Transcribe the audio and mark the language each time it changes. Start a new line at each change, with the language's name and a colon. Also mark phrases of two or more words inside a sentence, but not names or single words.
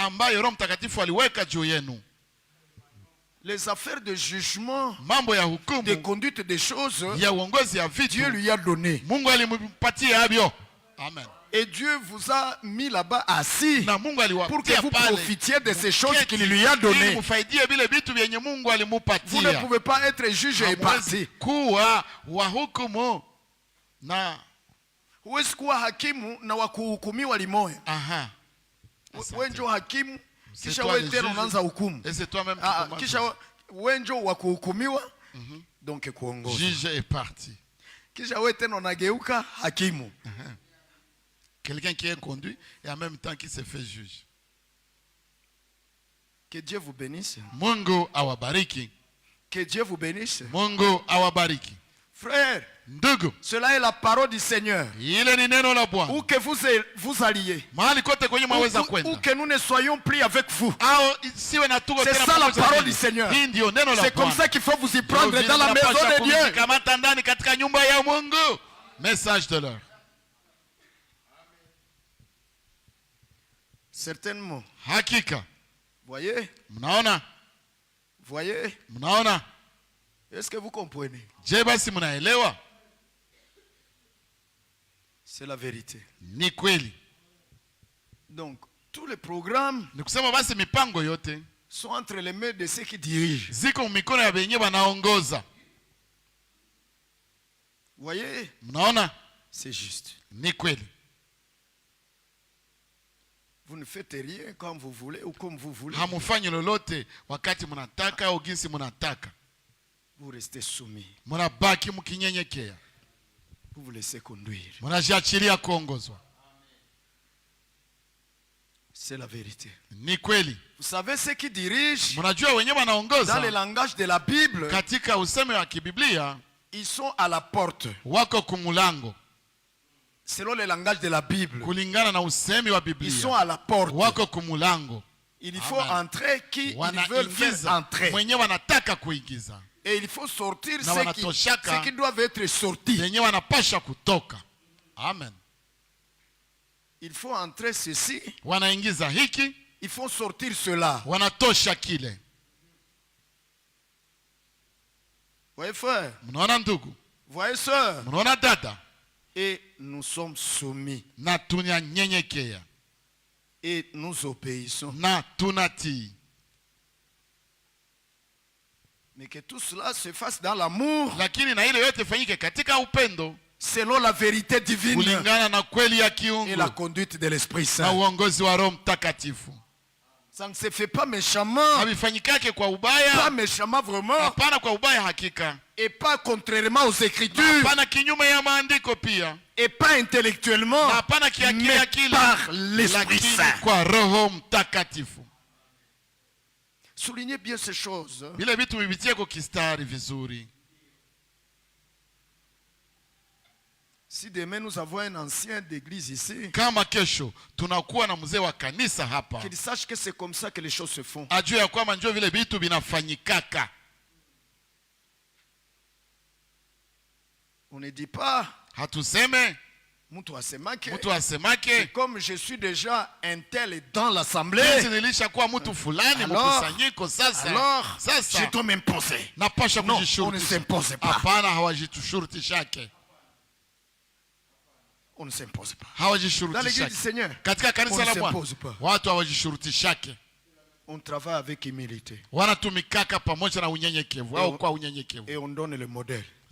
French: Les affaires de jugement, de conduite des choses, Dieu lui a donné. Amen. Et Dieu vous a mis là-bas assis pour que vous profitiez de ces choses qu'il lui a données. Vous ne pouvez pas être juge et parti.
Swahili: Huwezi kuwa hakimu na wakuhukumiwa limoya. Wenjo hakimu kisha wewe tena unaanza hukumu. Kisha wenjo wakuhukumiwa donc kuongoza.
French: Juge et parti.
Swahili: Kisha wewe tena unageuka hakimu.
French: Quelqu'un qui est conduit et en même temps qui se fait juge. Que Dieu vous bénisse.
Swahili: Mungu awabariki.
French: Que Dieu vous bénisse.
Swahili: Mungu awabariki.
French: Frère,
Swahili: ndugu,
French: cela est la parole du Seigneur.
Swahili: Ile ni neno la Bwana.
French: Où que vous alliez.
Swahili: Mahali kote kwenye mwaweza kwenda.
French: Ou que nous ne soyons plus avec vous. C'est ça la parole du Seigneur. C'est comme ça qu'il faut vous y prendre dans la maison de Dieu. Message de l'heure. Certainement.
Swahili: Hakika.
French: Voyez?
Swahili: Mnaona?
French: Voyez?
Swahili: Mnaona?
French: Est-ce que vous comprenez?
Swahili: Je basi mnaelewa?
French: C'est la vérité.
Swahili: Ni kweli.
French: Donc, tous les programmes
Swahili: ni kusema basi mipango yote
French: sont entre les mains de ceux qui dirigent.
Swahili: Ziko mikono ya benye wanaongoza.
French: Voyez?
Swahili: Mnaona?
French: C'est juste.
Swahili: Ni kweli.
French: Vous ne faites rien comme vous voulez ou comme vous voulez.
Swahili: Hamufanyi lolote wakati mnataka au jinsi mnataka.
French: Vous restez soumis.
Swahili: Mnabaki mkinyenyekea.
French: Vous vous laissez conduire.
Swahili: Mnajiachilia kuongozwa.
French: C'est la vérité.
Swahili: Ni kweli.
French: Vous savez ceux qui dirigent.
Swahili: Mnajua wenyewe wanaongoza.
French: Dans le langage de la Bible.
Swahili: Katika usemi wa kibiblia.
French: Ils sont à la porte.
Swahili: Wako kumulango.
French: Selon le langage de la Bible,
Swahili: kulingana na usemi wa Biblia,
French: ils sont à la porte.
Swahili: Wako kumulango.
French: Il faut entrer qui ils veulent faire entrer.
Swahili: Mwenye wanataka kuingiza.
French: Et il faut sortir ceux qui doivent être sortis.
Swahili: Wenye wanapasha kutoka.
French: Amen. Il faut entrer ceci.
Swahili: Wanaingiza hiki.
French: Il faut sortir cela.
Swahili: Wanatosha kile.
French: Voyez frère.
Swahili: Mnaona ndugu.
French: Voyez sœur.
Swahili: Mnaona dada.
French: Et nous sommes soumis.
Swahili: Na tunanyenyekea.
French: Et nous obéissons.
Swahili: Na tunatii.
French: Mais que tout cela se fasse dans l'amour.
Swahili: Lakini na ile yote fanyike katika upendo.
French: Selon la vérité divine.
Swahili: Kulingana na kweli ya kiungu.
French: Et la conduite de l'Esprit Saint.
Swahili: Na uongozi wa Roho Mtakatifu.
French: Ça ne se fait pas méchamment.
Swahili: Havifanyikake kwa ubaya.
French: Pas méchamment vraiment.
Swahili: Hapana kwa ubaya hakika.
French: Et pas contrairement aux Écritures.
Swahili: Hapana kinyume ya maandiko pia.
French: Et pas intellectuellement.
Swahili: Hapana kiakili akili.
French: Par l'Esprit Saint.
Swahili: Kwa Roho Mtakatifu.
French: Soulignez bien ces choses.
Swahili: Vile vitu vivitie kwa kistari vizuri.
French: Si demain nous avons un ancien d'église ici,
Swahili: kama kesho tunakuwa na mzee wa kanisa hapa,
French: qu'il sache que c'est comme ça que les choses se font.
Swahili: Ajue ya kwamba njoo vile vitu vinafanyikaka.
French: On ne dit pas,
Swahili: hatuseme mtu asemake,
French: comme je suis déjà un tel dans l'assemblée,
Swahili: nilishakuwa mtu fulani mkusanyiko sasa.
French: Alors, je dois m'imposer.
Swahili: Napasha kujishurtisha.
French: On ne s'impose pas.
Swahili: Hapana, hawajitushurtishake.
French: On ne s'impose pas. Dans l'église du Seigneur, on ne s'impose pas. On travaille avec humilité. Et on donne le modèle.